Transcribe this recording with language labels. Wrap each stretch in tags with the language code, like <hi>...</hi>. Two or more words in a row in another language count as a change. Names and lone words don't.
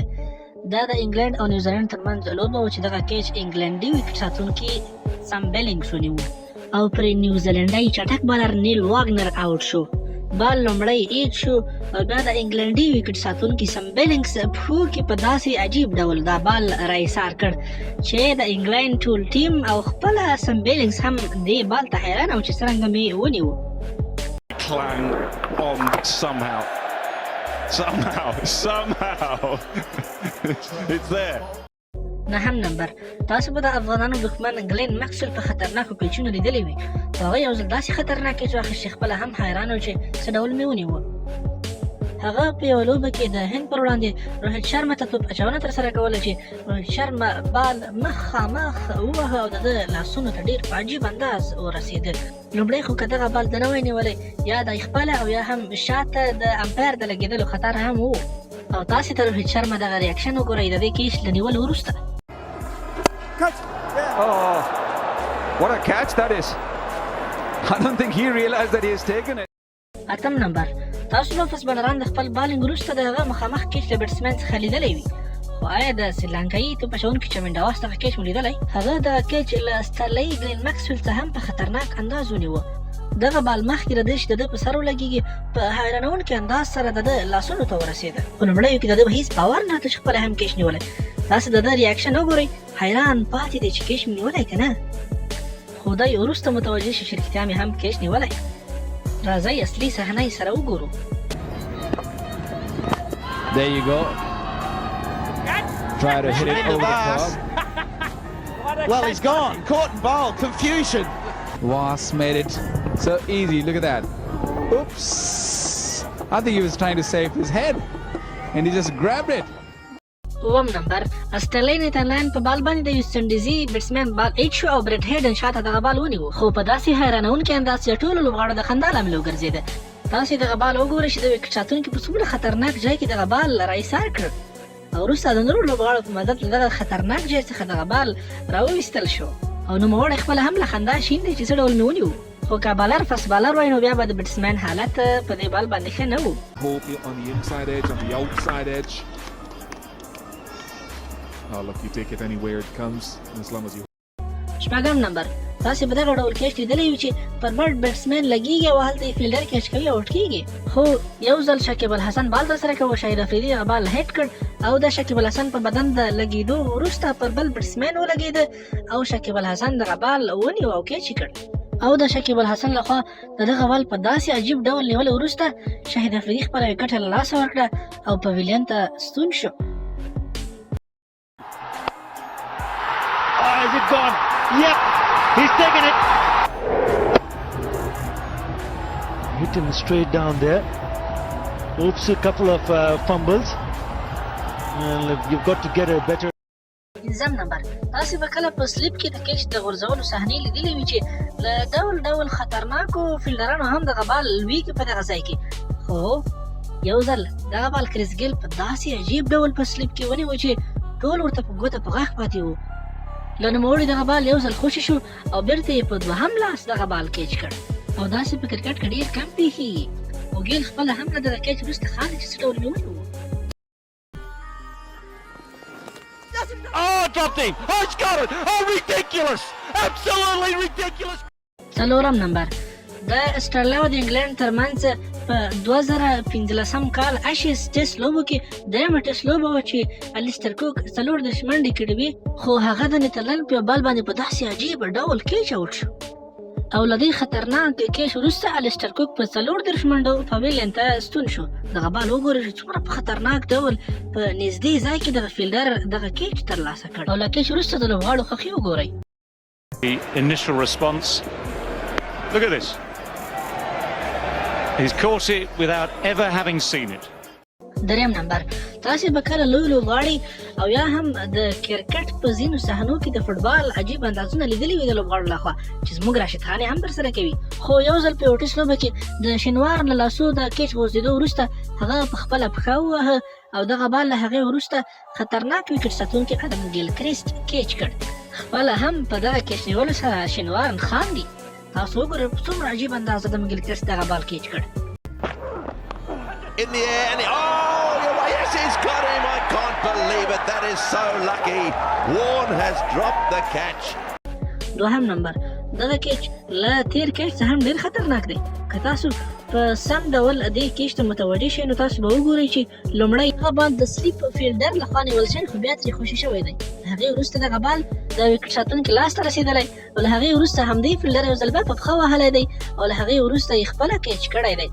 <ps>دا د انګلند او نیوزیلند ترمنځ لوبه وه چې دغه کیچ انګلنډي ویکټ ساتونکي سم بیلینګز ونیو او پرې نیوزیلنډی چټک بالر نیل واګنر آوټ شو. بال لومړی ایټ شو او بیا د انګلنډي ویکټ ساتونکي سم بیلینګز پښو کې په داسې عجیب ډول دا بال راایسار کړ چې د انګلند ټول ټیم او خپله سم بیلینګز هم دې بال ته حیران او چې څرنګه مې ونیو.</ps> <en>Clang on somehow. It's there.</en> <ps>9 نمبر، تاسو به د افغانانو دښمن ګلین ماکسویل په خطرناکو کیچونو لیدلی وي خو هغه یو ځل داسې خطرناک کیچ واخیست چې خپله هم حیران و چې څه ډول مې ونیوه. هغه په یوه لوبه کې د هند پر وړاندې روهیت شرما ته توپ اچونه ترسره کوله چې روهیت شرما بال مخامخ ووهه او د ده لاسونو ته ډېر په عجیب انداز ورسېده. لومړی خو که دغه بال د نه وای نیولی یا د خپله او یا هم شاته د امپایر د لګېدلو خطر هم و. او تاسې ته روهیت شرما دغه ریاکشن وګورئ د دې کیچ له نیولو وروسته.</ps> <en>Oh, what a catch that is. I don't think he realized that he has taken it.</en> <ps>8 نمبر، تاسو به فسبالران د خپل بالینګ وروسته د هغه مخامخ کیچ له بیټسمین څخه لیدلی وي خو آیا د سریلانکایي توپ اچونکي چمنډاواس دغه کیچ مو لیدلی؟ هغه دغه کیچ له سترلۍ ګلین ماکسویل څخه هم په خطرناک انداز ونیوه. دغه بال مخکې له دې چې د ده په سر ولګېږي په حیرانونکي انداز سره د ده لاسونو ته ورسېده. په لومړیو کې د ده به هېڅ باور نه هلته چې خپله هم کیچ نیولی. تاسې د ده ریاکشن وګورئ، حیران پاتې دی چې کیچ مې نیولی که نه. خو دی وروسته متوجه شي چې رښتیا مې هم کیچ نیولی. راځئ اصلي صحنه یې سره وګورو.</ps> <en>There you go. Try to hit it over the top. Well, he's gone. Caught and bowled. Confusion. Was made it so easy. Look at that. Oops. I think he was trying to save his head and he just grabbed it.</en> <ps>9 نمبر، استرلۍ نیدرلند په بال باندې د ویسټنډیزي</ps> <en>batsman ball edge</en> <ps>شو او برټ هیډن شاته دغه بال ونیو خو په داسې حیرانونکي انداز چې ټولو لوبغاړو د خندا لامل وګرځېده. تاسې دغه بال وګورئ چې د ویکټ ساتونکي په څومره خطرناک ځای کې دغه بال راایسار کړ او وروسته د نورو لوبغاړو په مدد له دغه خطرناک ځای څخه دغه بال راوویستل شو او نوموړی خپله هم له خندا شین دی چې څه ډول مې ونیو. خو که</ps> <en>bowler fast bowler</en> <ps>وای نو بیا به د بیټسمین حالت په دې بال باندې ښه نه و.</ps> <en>Hold it on the inside edge, on the outside edge. Oh, look, you take it anywhere it comes, as long as you.</en> <ps>8 نمبر، تاسې به دغه ډول کیچ لیدلی وي چې پر بډ بیټسمین لګېږي او هلته یې</ps> <en>fielder catch</en> <ps>کوي او آوټ کېږي. خو یو ځل شکیب الحسن بال ترسره کړ او شاهید افریدي هغه</ps> <en>ball hit</en> <ps>کړ او د شکیب الحسن په بدن د لګېدو وروسته پر بل بیټسمین ولګېده او شکیب الحسن دغه بال ونیو او کیچ یې کړ او د شکیب الحسن لخوا د دغه بال په داسې عجیب ډول نیولو وروسته شاهید افریدي خپله وکټه له لاسه ورکړه او پویلین ته ستون شو.</ps> <en>Oh, is it gone? Yep, he's taken it. Hit him straight down there. Oops, a couple of fumbles. And you've got to get a better.</en> <ps>5 نمبر، تاسې به کله په سلیپ کې د کیچ د غورځولو صحنې لیدلې وي چې له ډول ډول خطرناکو فیلډرانو هم دغه بال لویږي په دغه ځای کې. خو یو ځل دغه بال کریس ګیل په داسې عجیب ډول په سلیپ کې ونیو چې ټول ورته په ګوته په غاښ پاتې وو. له نوموړي دغه بال یو ځل خوشي شو او بیرته یې په دوهم لاس دغه</ps> <en>ball catch</en> <ps>کړ او داسې په کرکټ کې ډېر کم پېښېږي او ګیل خپله هم له دغه کیچ وروسته خاندي چې څه ډول مې ونیو.</ps> <en>Oh, dropped him. Oh, it's got it. Oh, ridiculous. Absolutely ridiculous.</en> <ps>4 نمبر، د اسټرالیا او د انګلند ترمنځ په 2015 کال اشیز ټیسټ لوبو کې درېیمه ټیسټ لوبه وه چې الیسټر کوک 34 منډې کړې وې خو هغه د نیدرلند په یو بال باندې په داسې عجیب ډول</ps> <en>catch out</en> <ps>شو او له دې خطرناک کیچ وروسته الیسټر کوک په 34 منډو پویلین ته ستون شو. دغه بال وګورئ چې څومره په خطرناک ډول په نږدې ځای کې دغه فیلډر دغه کیچ ترلاسه کړ او له کیچ وروسته د لوبغاړو خوښي وګورئ.</ps> <en>The initial response. Look at this. He's caught it without ever having seen it.</en> <ps>3 نمبر، تاسې به کله لوی لوبغاړي او یا هم د کرکټ په ځینو صحنو کې د فوټبال عجیب اندازونه لیدلي وي د لوبغاړو لخوا چې زموږ راشد خان هم ترسره کوي. خو یو ځل په یوه ټیسټ لوبه کې د شینوار له لاسو د کیچ غورځېدو وروسته هغه په خپله پښه ووهه او دغه بال له هغې وروسته خطرناک ویکټ ساتونکي ادم ګیلکریسټ کیچ کړ. ولا هم په دغه کیچ نیولو سره شینوارن خاندي. تاسو وګورئ په څومره عجیب اندازه د مګلکرس دغه</ps> <en>ball catch</en> <ps>کړ.</ps> <en>In the air and yes, he's got him. I can't believe it. That is so lucky. Warne has dropped the catch.</en> <ps>دوهم نمبر دغه کیچ له تیر کیچ څخه هم ډیر خطرناک دی. که تاسو په سم ډول دې کیچ ته متوجه شئ نو تاسو به وګورئ چې لومړی هغه بال د</ps> <en>slip fielder</en> <ps>لخوا نیول شوی خو بیا ترې خوشي شوی دی. له هغې وروسته دغه بال د وکټ ساتونکي لاس ته رسېدلی او له هغې وروسته همدې فیلډر یو ځل بیا په پښه وهلی دی او له هغې وروسته یې خپله کیچ کړی دی.</ps>